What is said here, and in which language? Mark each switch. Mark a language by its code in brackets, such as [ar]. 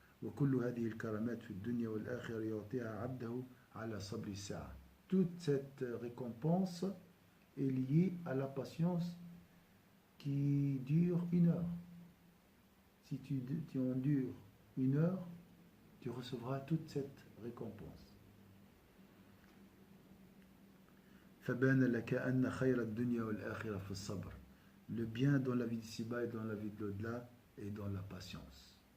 [ar] وكل هذه الكرامات في الدنيا والآخرة يعطيها عبده على صبر الساعة. [fr] Toute cette récompense est liée à la patience qui dure 1 heure. Si tu endures 1 heure, tu recevras toute cette récompense. [ar] فبان لك أن خير الدنيا والآخرة في الصبر. [fr] Le bien dans la vie d'ici-bas et dans la vie de l'au-delà et dans la patience.